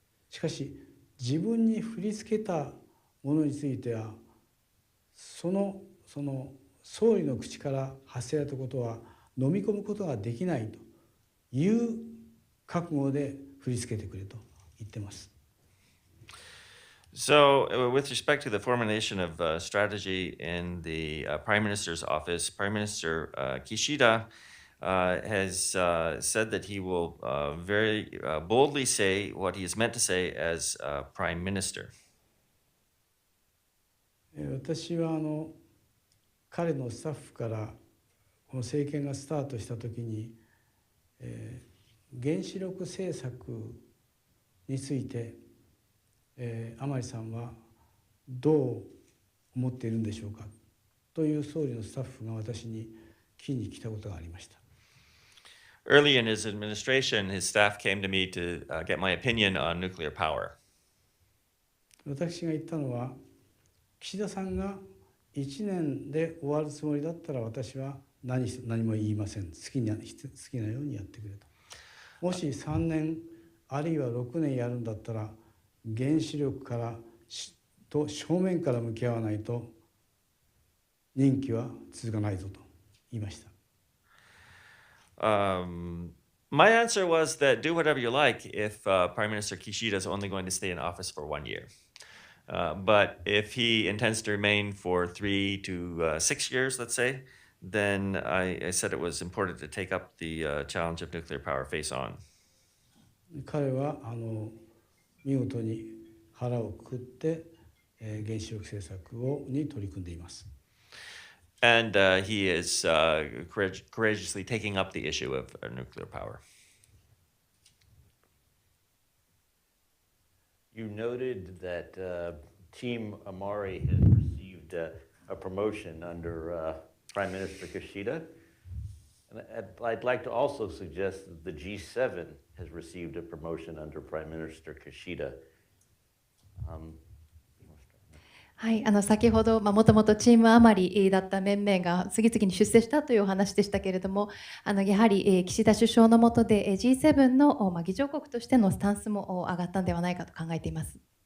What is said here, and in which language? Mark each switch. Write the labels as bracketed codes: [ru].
[ja] しかし自分に振り付けたものについてはその総理の口から発せられたことは飲み込むことができないという覚悟で振り付けてくれと言ってます。 [en] So, with respect to the formulation of strategy in the Prime Minister's office, Prime Minister Kishida has said that he will very boldly say what he is meant to say as Prime Minister. [ja] 私は彼のスタッフからこの政権がスタートした時に、原子力政策について甘利さんはどう思っているんでしょうかという総理のスタッフが私に聞きに来たことがありました。 [en] Early in his administration, his staff came to me to get my opinion on nuclear power. [ja] 私が言ったのは、岸田さんが1年で終わるつもりだったら私は何も言いません。好きなようにやってくれと。もし3年あるいは6年やるんだったら原子力からと正面から向き合わないと任期は続かないぞと言いました。 [en] My answer was that do whatever you like if Prime Minister Kishida is only going to stay in office for 1 year. But if he intends to remain for 3 to 6 years, let's say, then I said it was important to take up the challenge of nuclear power face on. [ja] 彼は見事に腹をくくって、原子力政策に取り組んでいます。 [en] And he is courageously taking up the issue of nuclear power. You noted that Team Amari has received a promotion under Prime Minister Kishida. And I'd like to also suggest that the G-7 has received a promotion under Prime Minister Kishida. [ja] はい、先ほど、もともとチーム余りだった面々が次々に出世したというお話でしたけれども、やはり岸田首相の下で G7 の議長国としてのスタンスも上がったんではないかと考えています。